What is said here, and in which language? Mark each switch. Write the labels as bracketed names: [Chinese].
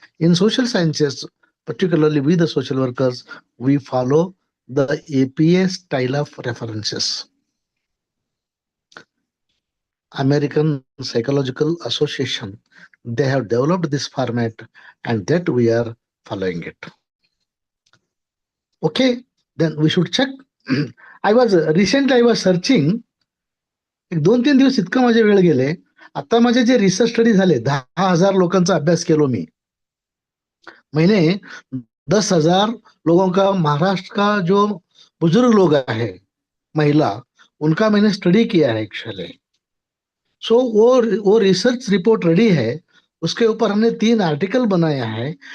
[English] In social sciences, particularly with the social workers, we follow the APA style of references. American Psychological Association, they have developed this format, and that we are following it. Okay, then we should check. I was searching. [Marathi] एक 2-3 दिवस इतका माझे वेळ गेले. आता माझे जे research study झाले, 10,000 लोकांचा अभ्यास केलो मी. [Hindi] मैंने 10,000 लोगों का, महाराष्ट्र का जो बुजुर्ग लोग है, महिला, उनका मैंने स्टडी किया है एक्चुअली. सो वो रिसर्च रिपोर्ट रेडी है. उसके ऊपर हमने 3 आर्टिकल बनाया है.